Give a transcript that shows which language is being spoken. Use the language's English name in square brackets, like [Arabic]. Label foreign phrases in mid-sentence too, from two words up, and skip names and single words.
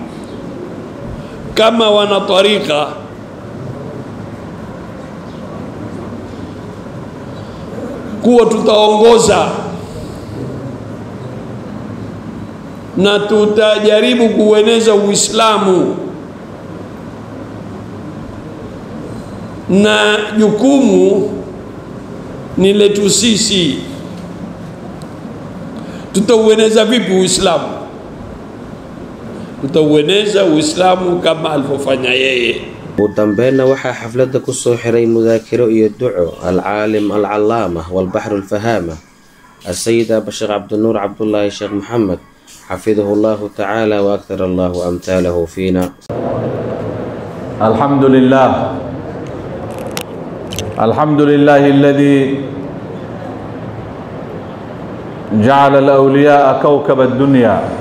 [Swahili] kama wana tariqa kuwa tutaongoza na tutajaribu kueneza Uislamu, na jukumu ni letu sisi. Tutaueneza vipi Uislamu? Tutaueneza Uislamu kama alivyofanya yeye. [Arabic] ودنبينا [Somali] waxaa xafladda ku soo xiray mudaakiro iyo duco [Arabic] العالم العلامة والبحر الفهامة السيد الشيخ عبد النور عبد الله الشيخ محمد حفظه الله تعالى وأكثر الله أمثاله فينا. الحمد لله الذي جعل الأولياء كوكب الدنيا